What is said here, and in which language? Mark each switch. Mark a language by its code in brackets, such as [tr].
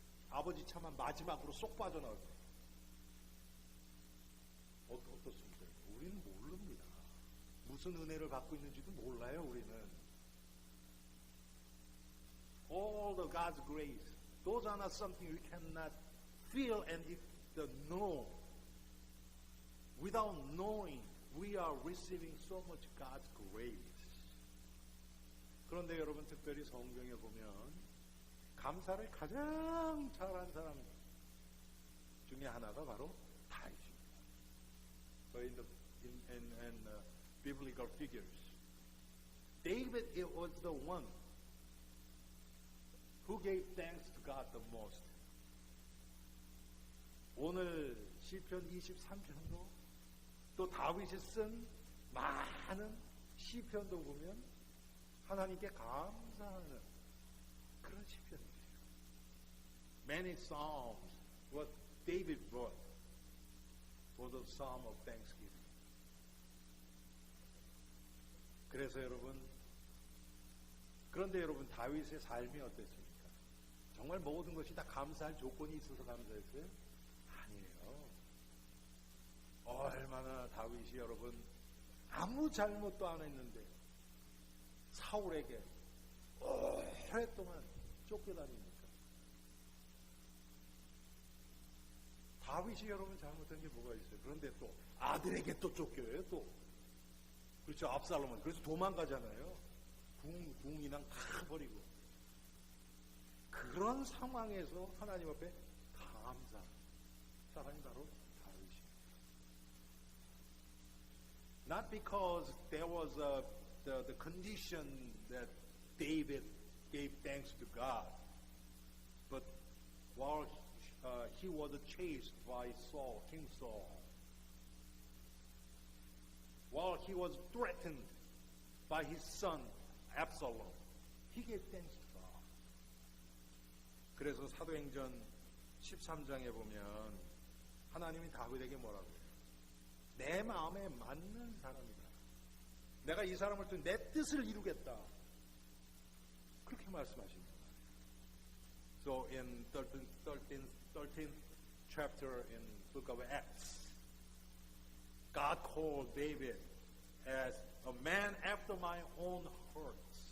[ko] 아버지 차만 마지막으로 쏙 빠져나왔어요. 어떻습니까? 우리는 모릅니다. 무슨 은혜를 받고 있는지도 몰라요. 우리는 [en] all the God's grace, those are not something we cannot feel and know. Without knowing, we are receiving so much God's grace. [ko] 그런데 여러분, 특별히 성경에 보면 감사를 가장 잘한 사람 중에 하나가 바로 다윗입니다. [en] So in biblical figures, David was the one who gave thanks to God the most. [ko] 오늘 시편 23편도 또 다윗이 쓴 많은 시편도 보면 하나님께 감사하는 그런 시편이에요. [en] Many psalms what David wrote was a psalm of thanksgiving. [ko] 그래서 그런데 여러분, 다윗의 삶이 어땠습니까? 정말 모든 것이 다 감사할 조건이 있어서 감사했어요? 아니에요. 얼마나 다윗이 여러분 아무 잘못도 안 했는데 사울에게 오랫동안 쫓겨다닙니까? 다윗이 여러분 잘못한 게 뭐가 있어요? 그런데 또 아들에게 또 쫓겨요. 또 그렇죠. 압살롬은 그래서 도망가잖아요. 궁이랑 다 버리고. 그런 상황에서 하나님 앞에 감사한 사람이 바로 다윗입니다. [en] Not because there was the condition that David gave thanks to God, but while he was chased by Saul, King Saul, while he was threatened by his son Absalom, he gave thanks to God. [ko] 그래서 사도행전 13장에 보면 하나님이 다윗에게 뭐라고 해요? 내 마음에 맞는 사람이다. 내가 이 사람을 통해 내 뜻을 이루겠다. 그렇게 말씀하십니다. [en] So in 13th chapter in book of Acts, God called David as a man after my own heart.